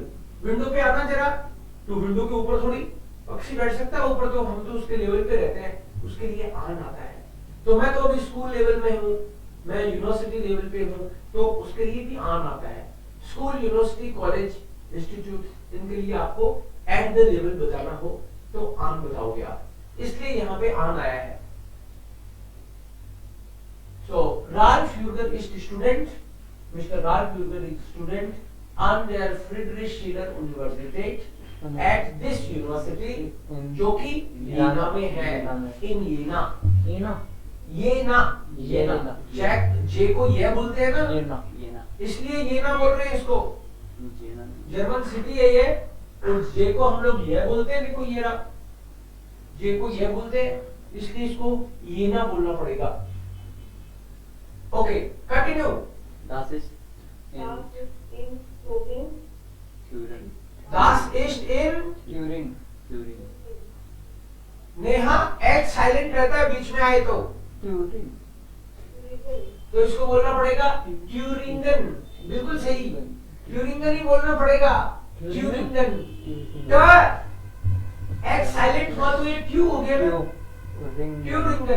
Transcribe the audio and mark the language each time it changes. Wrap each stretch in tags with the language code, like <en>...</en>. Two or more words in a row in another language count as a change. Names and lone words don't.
<hi>विंडो पे आना जरा, तो विंडो के ऊपर थोड़ी पक्षी बैठ सकता है ऊपर, तो हम तो उसके लेवल पे रहते हैं, उसके लिए आन आता है। तो मैं तो अभी स्कूल लेवल में हूँ, मैं यूनिवर्सिटी लेवल पे हूँ, तो उसके लिए भी आन आता है। स्कूल, यूनिवर्सिटी, कॉलेज, इंस्टीट्यूट, इनके लिए आपको</hi> <en>at the level</en> <hi>बताना हो तो आन बताओगे आप, इसलिए यहाँ पे आन आया है।</hi> <en>So Ralph Burger is student, Mr. Ralph Burger is student on their Friedrich Schiller Universität at this university,</en> <hi>जो कि येना में है, in येना, येना, जे को ये बोलते हैं ना, इसलिए येना बोल रहे हैं इसको, जर्मन सिटी है ये, और जे को हम लोग ये बोलते हैं, देखो ये रहा, जे को ये बोलते हैं, इसलिए इसको ये ना बोलना पड़ेगा।</hi> <en>OK, continue.</en> <de>Das ist in Turin. Das ist in Turin. Turin.</de> <hi>नेहा एच साइलेंट रहता है बीच में आए तो Turin. तो इसको बोलना पड़ेगा ट्यूरिंगन। बिल्कुल सही, ट्यूरिंगन ही बोलना पड़ेगा, ट्यूरिंगन। एच साइलेंट हुआ तो ये ट्यू हो गया ना, ट्यूरिंगन।</hi>